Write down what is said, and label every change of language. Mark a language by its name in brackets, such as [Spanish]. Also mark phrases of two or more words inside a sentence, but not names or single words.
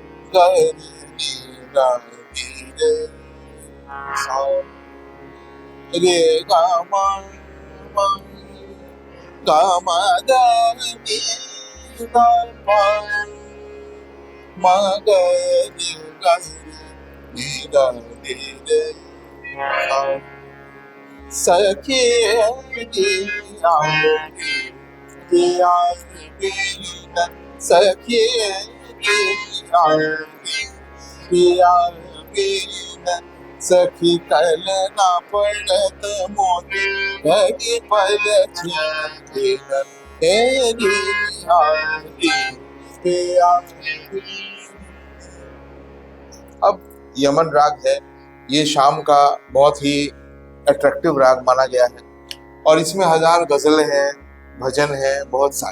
[Hindi] गा रे गा रे सा रे गा मा गा मा गा रे गा मा गा रे गा रे गा रे सा सखिया सखिया सखी कल ना पड़त मोती घड़ी पल अब यमन राग है, ये शाम का बहुत ही अट्रैक्टिव राग माना गया है और इसमें 1000 गजलें हैं, भजन हैं, बहुत सारे।